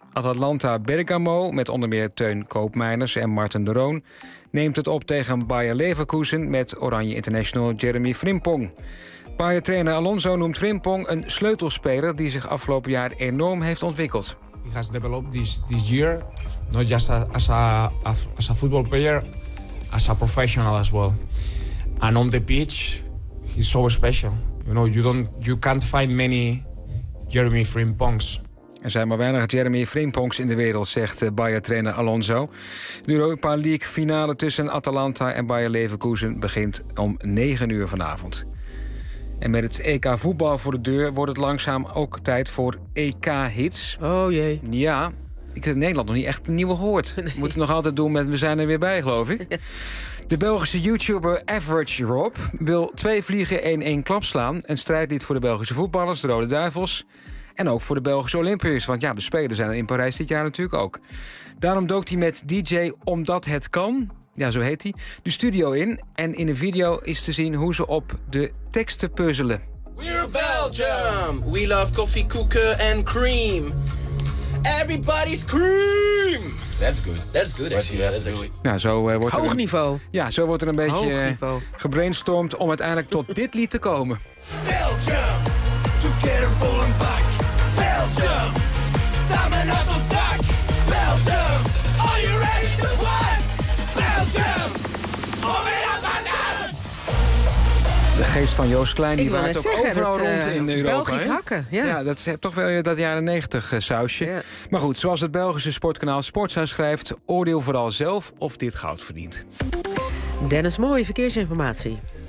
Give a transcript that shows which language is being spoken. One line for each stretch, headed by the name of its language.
Dutch: Atalanta Bergamo, met onder meer Teun Koopmeiners en Martin de Roon, neemt het op tegen Bayer Leverkusen met Oranje International Jeremy Frimpong. Bayer-trainer Alonso noemt Frimpong een sleutelspeler die zich afgelopen jaar enorm heeft ontwikkeld. Hij heeft
English: developed this year. Not just as a football player, as a professional as well. And on the pitch, he's so special. You know, you can't find many Jeremy Frimpongs.
Dutch: Er zijn maar weinig Jeremy Frimpongs in de wereld, zegt Bayer-trainer Alonso. De Europa League finale tussen Atalanta en Bayer Leverkusen begint om 9 uur vanavond. En met het EK voetbal voor de deur wordt het langzaam ook tijd voor EK-hits. Oh jee. Ja. Ik heb in Nederland nog niet echt een nieuwe gehoord. Nee. Moet het nog altijd doen met we zijn er weer bij, geloof ik. De Belgische YouTuber Average Rob wil 2 vliegen 1-1 klap slaan. Een strijdlied voor de Belgische voetballers, de Rode Duivels. En ook voor de Belgische Olympiërs. Want ja, de Spelen zijn er in Parijs dit jaar natuurlijk ook. Daarom dook hij met DJ Omdat Het Kan, ja zo heet hij, de studio in. En in een video is te zien hoe ze op de teksten puzzelen.
English: We're Belgium! We love coffee,
Dutch: koeken en
English: cream. Everybody's cream! That's good. That's good, actually. Yeah,
Dutch: hoog niveau. Ja, zo wordt er een beetje gebrainstormd om uiteindelijk tot dit lied te komen.
English: Belgium, together full and back.
Dutch: Belgium, samen uit ons dak.
English: Belgium, are you ready to fight?
Dutch: Belgium, om in ons dak. De geest van Joost Klein die waait ook overal rond in Europa. Belgisch hakken, ja. Ja, dat is toch wel dat jaren 90 sausje. Ja. Maar goed, zoals het Belgische sportkanaal Sportza schrijft, oordeel vooral zelf of dit goud verdient. Dennis Mooij, verkeersinformatie.